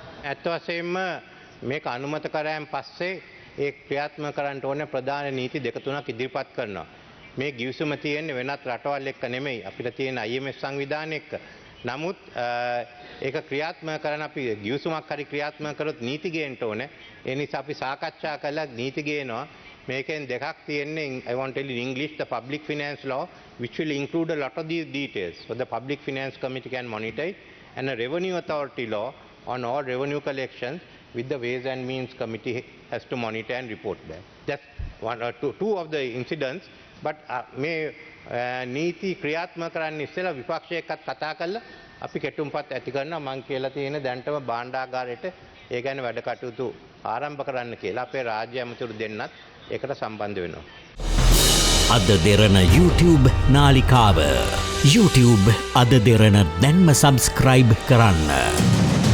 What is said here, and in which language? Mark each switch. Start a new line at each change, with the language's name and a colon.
Sinhala: ඇත්ත වශයෙන්ම මේක අනුමත කරායන් පස්සේ ඒ ක්‍රියාත්මක කරන්න ඕනේ ප්‍රධාන නීති දෙක තුනක් ඉදිරිපත් කරනවා. මේ ගිවිසුම තියෙන්නේ වෙනත් රටවල් එක්ක නෙමෙයි. අපිට තියෙන IMF සංවිධානය එක්ක. නමුත් ඒක ක්‍රියාත්මක කරන අපි ගිවිසුමක් හරි ක්‍රියාත්මක කරොත් නීති ගේන්න ඕනේ. ඒ නිසා අපි සාකච්ඡා කළා නීති ගේනවා. මේකෙන් දෙකක් තියෙන්නේ
English: I want to tell you in English the public finance law which will include a lot of these details. So the public finance committee can monitor it, and a revenue authority law on all revenue collections with the ways and means committee has to monitor and report that. That's one or two of the incidents.
Sinhala: But මේ නීති ක්‍රියාත්මක කරන්න ඉස්සෙල්ලා විපක්ෂය එක්කත් කතා කරලා අපි කෙටුම්පත් ඇති කරනවා. මම කියලා තියෙන දැන්ටම භාණ්ඩාගාරයට ඒ ගැන වැඩ කටයුතු ආරම්භ කරන්න කියලා අපේ රාජ්‍ය ඇමතිවරු දෙන්නත් ඒකට සම්බන්ධ වෙනවා. අද දෙරණ YouTube නාලිකාව YouTube අද දෙරණ දැන්ම සබස්ක්‍රයිබ් කරන්න.